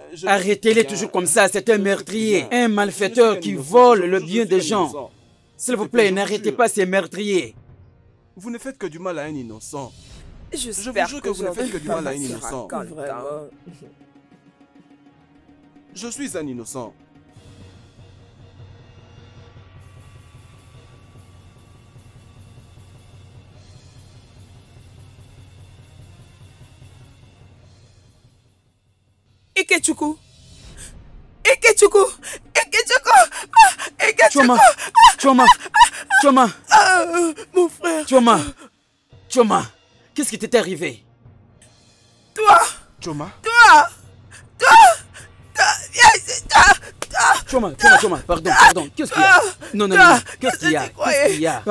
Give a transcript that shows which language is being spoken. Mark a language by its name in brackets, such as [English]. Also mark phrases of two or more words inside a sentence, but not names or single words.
[French] Arrêtez-les toujours comme ça, c'est un meurtrier, un malfaiteur qui vole le bien des gens. S'il vous plaît, n'arrêtez pas ces meurtriers. Vous ne faites que du mal à un innocent. J'espère jure que vous ne faites que du mal à un innocent. Vraiment. Je suis un innocent. Ikechuku. Ikechuku. Ikechuku. Ah, Ikechuku. Choma, Choma, Choma, Ah, mon frère. Choma, Choma, qu'est-ce qui t'est arrivé? Toi. Choma. Toi. Toi. Viens ici. Choma, Choma, Choma, pardon, pardon, qu'est-ce qu'il y a? Non, non, non, non, qu'est-ce qu'il y a? Qu'est-ce qu'il y a?